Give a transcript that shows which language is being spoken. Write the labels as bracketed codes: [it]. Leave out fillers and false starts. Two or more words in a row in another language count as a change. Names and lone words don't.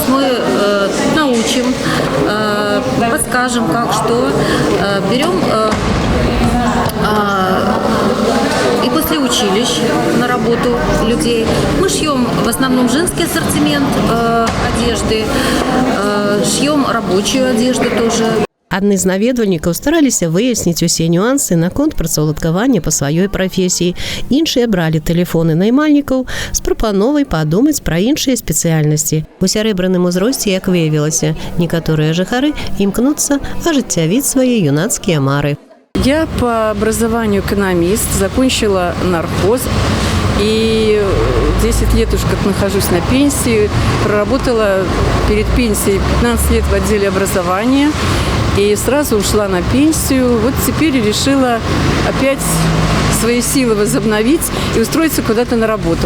[ru] Мы научим, подскажем, как, что. Берем и после училищ на работу людей. Мы шьем в основном женский ассортимент одежды, шьем рабочую одежду тоже. [be] Адны з наведвальнікаў стараліся выясніць усе нюансы наконт працаўладкавання па сваёй прафесіі. Іншыя бралі тэлефоны наймальнікаў з прапановай падумаць пра іншыя спецыяльнасці. У сярэбраным узросце, як выявілася, некаторыя жыхары імкнуцца ажыццявіць свае юнацкія мары. [ru] Я по образованию экономист, закончила нархоз и 10 лет уж как нахожусь на пенсии. Проработала перед пенсией 15 лет в отделе образования и сразу ушла на пенсию. Вот теперь решила опять свои силы возобновить и устроиться куда-то на работу.